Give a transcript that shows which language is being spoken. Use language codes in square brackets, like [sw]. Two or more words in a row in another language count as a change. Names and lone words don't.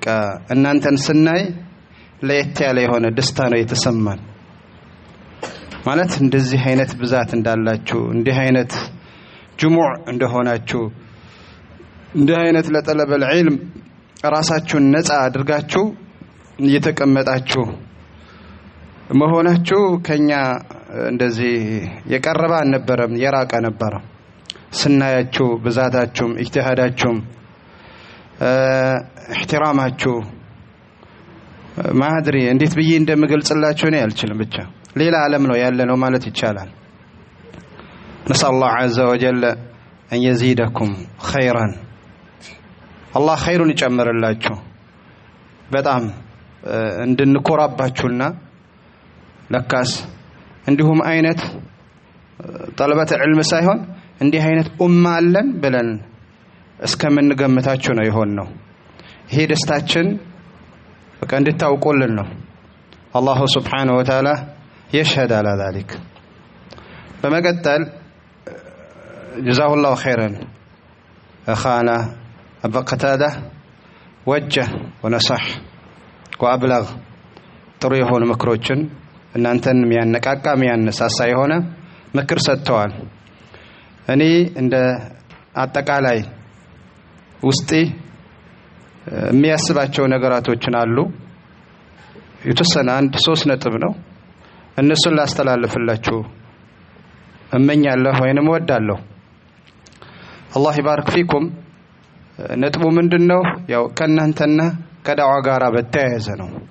[am] እናንተን ስናይ ለየት ያለ የሆነ ደስታ ነው የተሰማን። ማለት እንደዚህ አይነት ብዛት እንዳላችሁ፣ እንዲህ አይነት ጅሙዕ እንደሆናችሁ፣ እንዲህ አይነት [ar] لطلب العلم [am] ራሳችሁን ነፃ አድርጋችሁ እየተቀመጣችሁ መሆናችሁ ከኛ እንደዚህ የቀረበ አልነበረም፣ የራቀ ነበር። ስናያችሁ ብዛታችሁም ኢጅቲሃዳችሁም ኢህቲራማችሁ ማድሪ እንዴት ብዬ እንደምገልጽላችሁ ነው አልችልም። ብቻ ሌላ ዓለም ነው ያለ ነው ማለት ይቻላል። [ar] نسأل الله عز وجل أن يزيدكم خيرا። الله خير [am] ይጨምርላችሁ። በጣም እንድንኮራባችሁና ለካስ እንዲሁም አይነት [ar] طلبة العلم [am] ሳይሆን እንዲህ አይነት ኡማ አለን ብለን እስከምንገምታችሁ ነው የሆነው። ይሄ ደስታችን በቃ እንድታውቁልን ነው። [ar] الله سبحانه وتعالى يشهد على ذلك። [am] በመቀጠል [ar] جزاه الله خيرا أخانا أبا قتادة وجه ونصح وأبلغ [am] ጥሩ የሆኑ ምክሮችን እናንተን የሚያነቃቃ የሚያነሳሳ የሆነ ምክር ሰጥተዋል። እኔ እንደ አጠቃላይ ውስጤ የሚያስባቸው ነገራቶችን አሉ። የተወሰነ 3 ነጥብ ነው። እነሱን ላስተላልፍላችሁ እመኛለሁ ወይንም ወዳለሁ። አላህ ይባርክ ፊኩም ነጥቡ ምንድነው ያው ከናንተና ከዳዋ ጋራ በተያያዘ ነው